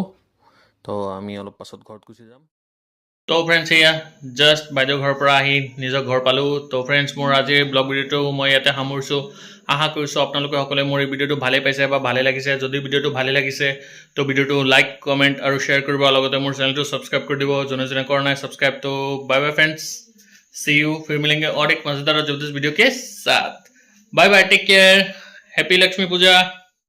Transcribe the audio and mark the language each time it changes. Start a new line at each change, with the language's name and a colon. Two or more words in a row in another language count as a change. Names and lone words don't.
Assamese: তো আমি অলপ পাছত ঘৰত গুচি যাম তো ফ্ৰেণ্ডছ এয়া জাষ্ট বাইদেউ ঘৰৰ পৰা আহি নিজৰ ঘৰ পালোঁ তো ফ্ৰেণ্ডছ মোৰ আজিৰ ব্লগ ভিডিঅ'টো মই ইয়াতে সামৰিছোঁ আশা কৰিছোঁ আপোনালোকে সকলোৱে মোৰ এই ভিডিঅ'টো ভালেই পাইছে বা ভালে লাগিছে যদি ভিডিঅ'টো ভালে লাগিছে তো ভিডিঅ'টো
English: like comment
Assamese: আৰু শ্বেয়াৰ কৰিব লগতে মোৰ চেনেলটো ছাবস্ক্ৰাইব কৰি দিব যোনে যোনে কৰা নাই ছাবস্ক্ৰাইব তো
English: bye bye friends see you
Hindi: फिर मिलेंगे और एक मजेदार और जबरदस्त वीडियो के साथ
English: bye bye take care happy
Assamese: लक्ष्मी पूजा